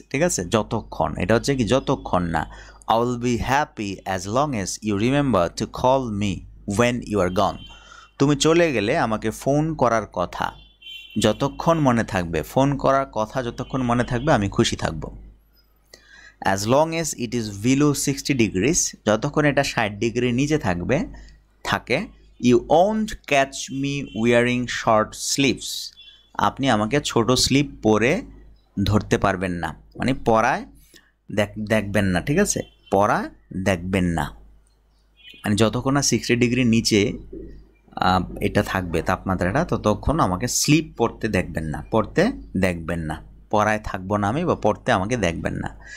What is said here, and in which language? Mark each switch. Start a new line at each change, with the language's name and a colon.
Bangla: ঠিক আছে, যতক্ষণ, এটা হচ্ছে কি যতক্ষণ না।
English: I will be happy as long as you remember to call me when you are gone.
Bangla: তুমি চলে গেলে আমাকে ফোন করার কথা যতক্ষণ মনে থাকবে, যতক্ষণ মনে থাকবে আমি খুশি থাকব।
English: As long as it is below 60 degrees,
Bangla: যতক্ষণ এটা 60 ডিগ্রির নিচে থাকে,
English: you won't catch me wearing short sleeves.
Bangla: আপনি আমাকে ছোট স্লিপ পরে ধরতে পারবেন না, মানে পরায় দেখবেন না। ঠিক আছে, পরা দেখবেন না, মানে যতক্ষণ না 60 ডিগ্রির নিচে এটা থাকবে তাপমাত্রাটা, ততক্ষণ আমাকে স্লিপ পরতে দেখবেন না, পড়ায় থাকবো না আমি, বা পড়তে আমাকে দেখবেন না।